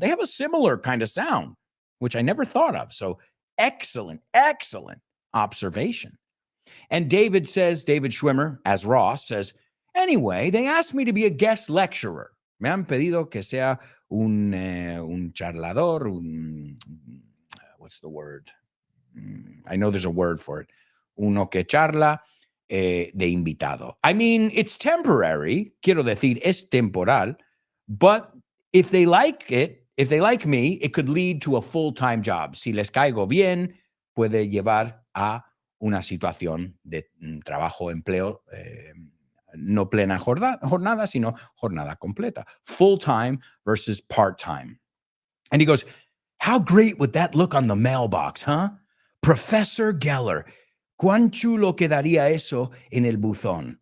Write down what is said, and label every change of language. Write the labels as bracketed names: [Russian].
[English] They have a similar kind of sound, which I never thought of. So excellent, excellent observation. And David Schwimmer, as Ross, says, anyway, they asked me to be a guest lecturer. [Spanish] Me han pedido que sea un charlador, [English] what's the word? I know there's a word for it. [Spanish] Uno que charla de invitado. [English] I mean, it's temporary. [Spanish] Quiero decir, es temporal. [English] But if they like me, it could lead to a full-time job. [Spanish] Si les caigo bien, puede llevar a una situación de trabajo, empleo, no plena jornada, sino jornada completa. [English] Full-time versus part-time. And he goes, how great would that look on the mailbox, huh? Professor Geller. [Spanish] Cuán chulo quedaría eso en el buzón.